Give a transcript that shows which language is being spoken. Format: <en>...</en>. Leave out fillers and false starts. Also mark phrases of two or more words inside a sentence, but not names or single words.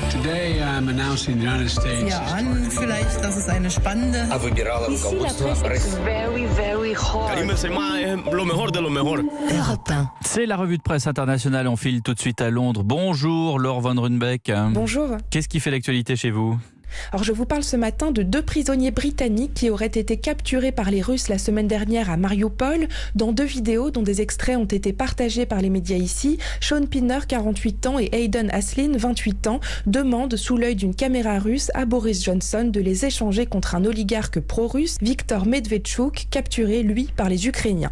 <en>Today I'm announcing the United States.</en> <de>Ja, an vielleicht, das ist eine spannende.</de> <fr>Ici, la presse est</fr> <en>very, very hot.</en> <fr>Europe 1. C'est la revue de presse internationale. On file tout de suite à Londres. Bonjour Laure Von Runbeck. Bonjour. Qu'est-ce qui fait l'actualité chez vous ? Alors je vous parle ce matin de 2 prisonniers britanniques qui auraient été capturés par les Russes la semaine dernière à Mariupol. Dans 2 vidéos dont des extraits ont été partagés par les médias ici, Sean Pinner, 48 ans, et Aidan Aslin, 28 ans, demandent sous l'œil d'une caméra russe à Boris Johnson de les échanger contre un oligarque pro-russe, Viktor Medvedchuk, capturé, lui, par les Ukrainiens.</fr>